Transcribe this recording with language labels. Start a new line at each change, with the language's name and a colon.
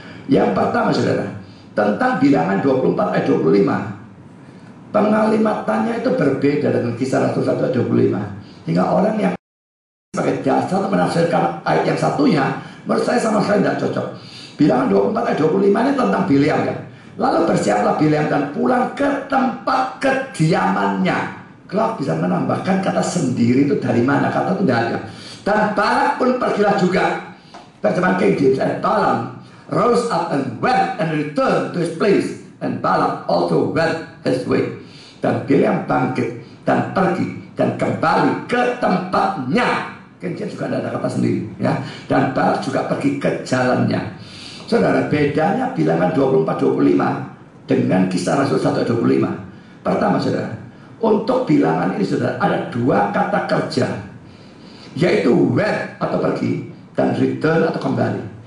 Indonesian: Yang pertama, saudara, tentang bilangan 24 ayat 25, pengalimatannya itu berbeda dengan Kisah Rasul 1 ayat 25, hingga orang yang sebagai dasar untuk menafsirkan ayat yang satunya, menurut saya sama sekali tidak cocok. Bilangan 24 ayat 25 ini tentang Bileam ya. Lalu bersiaplah Bileam dan pulang ke tempat kediamannya. Clarke bisa menambahkan kata sendiri itu dari mana, kata itu tidak ada. Dan Balak pun pergilah juga. Terjemahan King James,
English: and Balaam rose up and went and returned to his place, and Balak also went his way.
Indonesian: Dan Bileam bangkit dan pergi dan kembali ke tempatnya. King James juga ada kata sendiri ya. Dan Balak juga pergi ke jalannya. Saudara, bedanya bilangan 24-25 dengan Kisah Rasul 1-25. Pertama, saudara, untuk bilangan ini, saudara, ada dua kata kerja, yaitu went atau pergi dan return atau kembali.